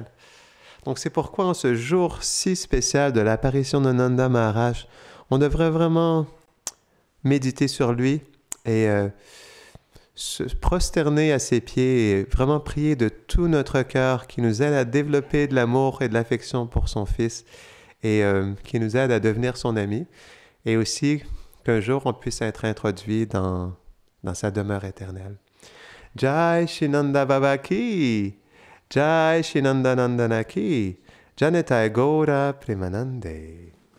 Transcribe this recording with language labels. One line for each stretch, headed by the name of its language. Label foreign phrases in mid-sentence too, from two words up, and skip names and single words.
French: Donc c'est pourquoi en ce jour si spécial de l'apparition de Nanda Maharaj, on devrait vraiment méditer sur lui et se prosterner à ses pieds et vraiment prier de tout notre cœur qui nous aide à développer de l'amour et de l'affection pour son Fils et qui nous aide à devenir son ami. Et aussi qu'un jour on puisse être introduit dans sa demeure éternelle.
Hindi: जय शिनन्द बाबा की, जय शिनन्द नन्दन की,
Bangla: জানিতাই গৌর প্রেমানন্দে.